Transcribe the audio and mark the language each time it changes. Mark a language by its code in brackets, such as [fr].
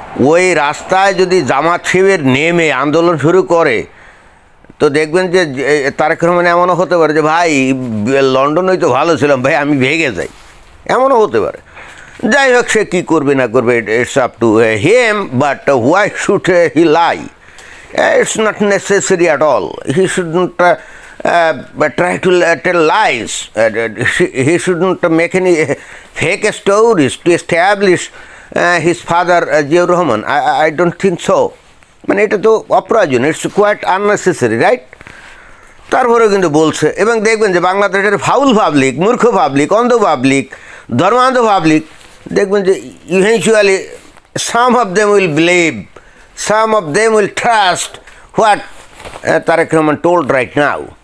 [bn] ওই রাস্তায় যদি জামাত শিবির নেমে আন্দোলন শুরু করে, তো দেখবেন যে তারেক রহমান এমনও হতে পারে যে ভাই লন্ডনেই তো ভালো ছিলাম ভাই, আমি ভেগে যাই, এমনও হতে পারে। যাই হোক, সে কী করবে না করবে, [en] It's up to him, but why should he lie? It's not necessary at all. He shouldn't try to tell lies. He shouldn't make any fake stories to establish his father, Ziaur Rahman. I don't think so. [bn] মানে এটা তো অপ্রয়োজন, [en] It's quite unnecessary, right? [bn] তারপরেও কিন্তু বলছে, এবং দেখবেন যে বাংলাদেশের ফাউল পাবলিক, মূর্খ পাবলিক, অন্ধ পাবলিক, ধর্মান্ধ পাবলিক, দেখবেন যে [en] Eventually some of them will believe, some of them will trust what Tareq Rahman told right now.